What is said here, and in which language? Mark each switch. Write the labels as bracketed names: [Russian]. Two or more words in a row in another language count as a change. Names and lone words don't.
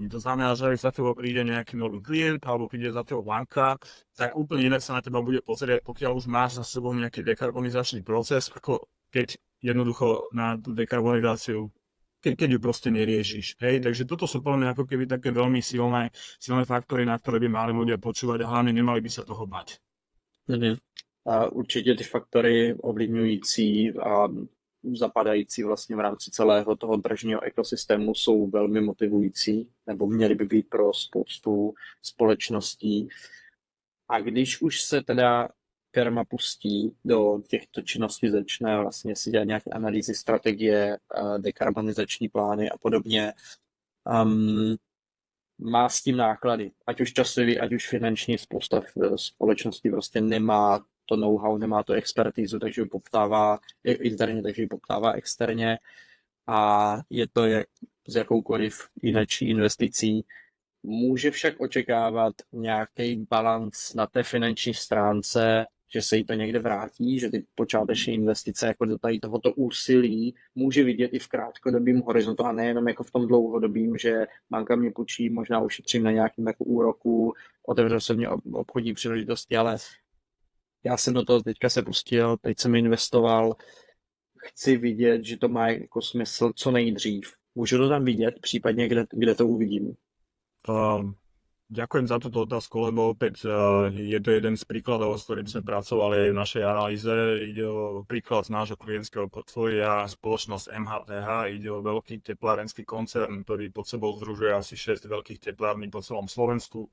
[Slovak] To znamená, že ak za tebou príde nejaký nový klient alebo príde za tebou banka, tak úplne inak sa na teba bude pozrieť, pokiaľ už máš za sebou nejaký dekarbonizačný proces, ako keď jednoducho na tú dekarbonizáciu keď ju proste neriešiš. Hej? Takže toto sú podľa mňa ako keby také veľmi silné faktory, na ktoré by mali ľudia počúvať a hlavne nemali by sa toho bať. [Czech] A určitě ty faktory ovlivňující zapadající vlastně v rámci celého toho tržního ekosystému jsou velmi motivující, nebo měly by být pro spoustu společností. A když už se teda firma pustí do těchto činností, začne vlastně si dělat nějaké analýzy, strategie, dekarbonizační plány a podobně, má s tím náklady, ať už časový, ať už finanční, spousta společností prostě nemá to know-how, nemá to expertízu, takže ji poptává interně, takže ji poptává externě a je to s jakoukoliv jináčí investicí. Může však očekávat nějaký balans na té finanční stránce, že se jí to někde vrátí, že ty počáteční investice jako do tady tohoto úsilí může vidět i v krátkodobém horizontu a nejenom jako v tom dlouhodobém, že banka mě půjčí, možná ušetřím na nějakým jako úroku, otevře se mě obchodní příležitosti, ale já jsem do toho teďka se pustil, teď jsem investoval, chci vidět, že to má jako smysl co nejdřív. Můžu to tam vidět, případně kde to uvidím. [Slovak] Ďakujem za túto otázku, lebo opäť je to jeden z príkladov, s ktorým sme pracovali aj v našej analýze. Ide o príklad z nášho klientského portfólia, spoločnosť MHTH, ide o veľký teplárenský koncern, ktorý pod sebou združuje asi 6 veľkých teplární po celom Slovensku.